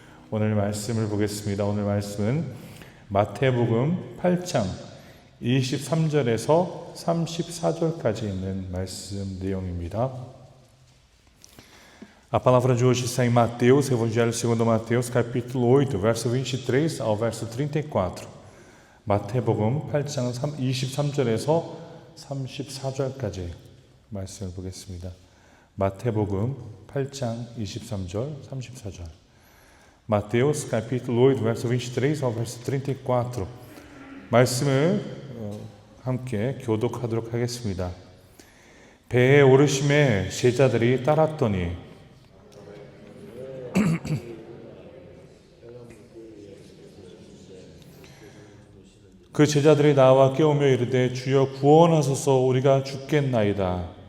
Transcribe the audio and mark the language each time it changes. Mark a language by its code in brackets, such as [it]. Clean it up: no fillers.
[ko] 오늘 말씀을 보겠습니다. 오늘 말씀은 마태복음 8장 23절에서 34절까지 있는 말씀 내용입니다. [pt] A palavra de hoje está em Mateus, Evangelho segundo Mateus, capítulo 8, verso 23 ao verso 34. [ko] 마태복음 8장 23절에서 34절까지 말씀을 보겠습니다. 마태복음 8장 23절, 34절. [pt] Mateus, capítulo 8, verso 23 ao verso 34. [ko] 말씀을 함께 교독하도록 하겠습니다. 배에 오르심에 제자들이 따랐더니 그 제자들이 나와 깨우며 이르되 주여 구원하소서 우리가 죽겠나이다.